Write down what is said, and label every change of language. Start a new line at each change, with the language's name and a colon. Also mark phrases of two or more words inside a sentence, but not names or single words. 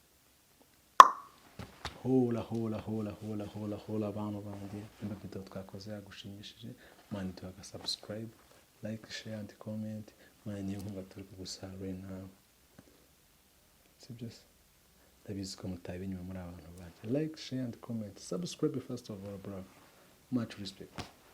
Kinyarwanda: Hola abantu banjye niba video twakoze yagushimishije mani tuhaga
English: subscribe like share and comment
Kinyarwanda: mani nkunga turi kugusaba
English: right now
Kinyarwanda: sibyo ndabizi ko mutabinyuma muri abantu banjye
English: like share and comment subscribe first of all bro much respect.